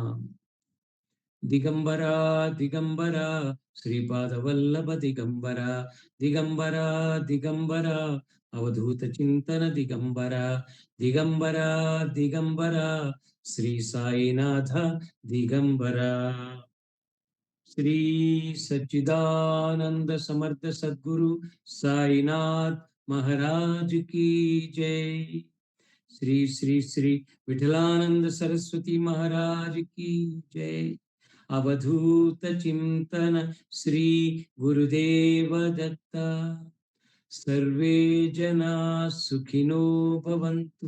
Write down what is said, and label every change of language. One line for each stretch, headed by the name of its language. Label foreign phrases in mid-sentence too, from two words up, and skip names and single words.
Sanskrit: దిగంబరా దిగంబరా శ్రీపాదవల్లభ దిగంబరా దిగంబరా దిగంబరా అవధూత చింతన దిగంబరా దిగంబరా దిగంబరా శ్రీ సాయినాథ దిగంబరా.
Hindi: శ్రీ సచ్చిదానంద సమర్థ సద్గురు సాయినాథ్ మహారాజ్ की जय. श्री श्री श्री विठलानंद सरस्वती महाराज की जय.
Sanskrit: अवधूत चिंतन श्री गुरुदेव दत्ता. सर्वे जना सुखिनो भवन्तु.